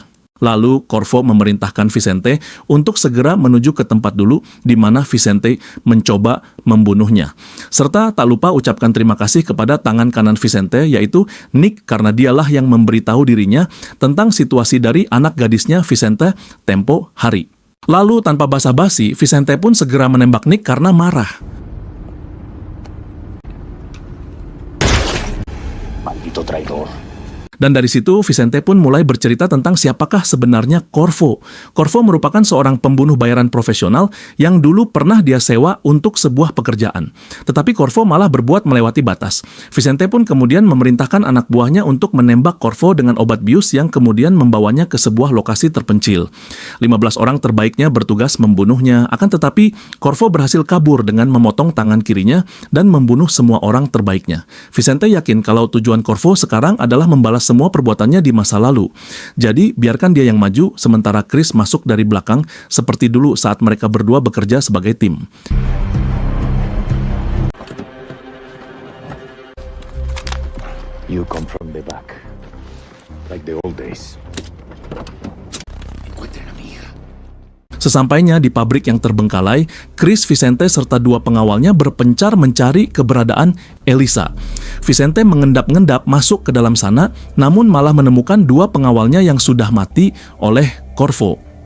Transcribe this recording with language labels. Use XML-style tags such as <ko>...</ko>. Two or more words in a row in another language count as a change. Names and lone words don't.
<id>Lalu Corvo memerintahkan Vicente untuk segera menuju ke tempat dulu di mana Vicente mencoba membunuhnya. Serta tak lupa ucapkan terima kasih kepada tangan kanan Vicente, yaitu Nick, karena dialah yang memberitahu dirinya tentang situasi dari anak gadisnya Vicente tempo hari. Lalu tanpa basa-basi, Vicente pun segera menembak Nick karena marah.</id> <es>Maldito traidor.</es> <id>Dan dari situ Vicente pun mulai bercerita tentang siapakah sebenarnya Corvo. Corvo merupakan seorang pembunuh bayaran profesional yang dulu pernah dia sewa untuk sebuah pekerjaan. Tetapi Corvo malah berbuat melewati batas. Vicente pun kemudian memerintahkan anak buahnya untuk menembak Corvo dengan obat bius yang kemudian membawanya ke sebuah lokasi terpencil. 15 orang terbaiknya bertugas membunuhnya, akan tetapi Corvo berhasil kabur dengan memotong tangan kirinya dan membunuh semua orang terbaiknya. Vicente yakin kalau tujuan Corvo sekarang adalah membalas semua perbuatannya di masa lalu. Jadi, biarkan dia yang maju, sementara Chris masuk dari belakang seperti dulu saat mereka berdua bekerja sebagai tim.</id> <en>You come from the back, like the old days.</en> <id>Sesampainya di pabrik yang terbengkalai, Chris, Vicente, serta dua pengawalnya berpencar mencari keberadaan Elisa. Vicente mengendap-ngendap masuk ke dalam sana, namun malah menemukan dua pengawalnya yang sudah mati oleh Corvo.</id>